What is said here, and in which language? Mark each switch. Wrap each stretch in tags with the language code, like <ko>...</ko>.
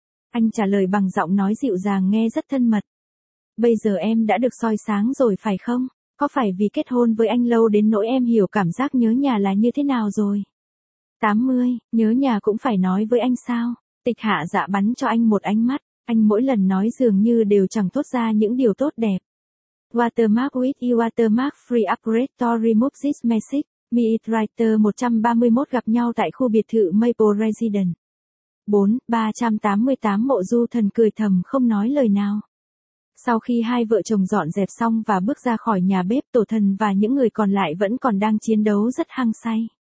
<vi>Anh trả lời bằng giọng nói dịu dàng nghe rất thân mật. Bây giờ em đã được soi sáng rồi phải không? Có phải vì kết hôn với anh lâu đến nỗi em hiểu cảm giác nhớ nhà là như thế nào rồi? 80. Nhớ nhà cũng phải nói với anh sao? Tịch Hạ Dạ bắn cho anh một ánh mắt. Anh mỗi lần nói dường như đều chẳng thốt ra những điều tốt đẹp.</vi> <en>Watermark with you watermark free upgrade to remove this message. Meet writer</en> <vi>131 gặp nhau tại khu biệt thự Maple Residence. 4.388 Mộ Du Thần cười thầm không nói lời nào. Sau khi hai vợ chồng dọn dẹp xong và bước ra khỏi nhà bếp, tổ thần và những người còn lại vẫn còn đang chiến đấu rất hăng say.</vi>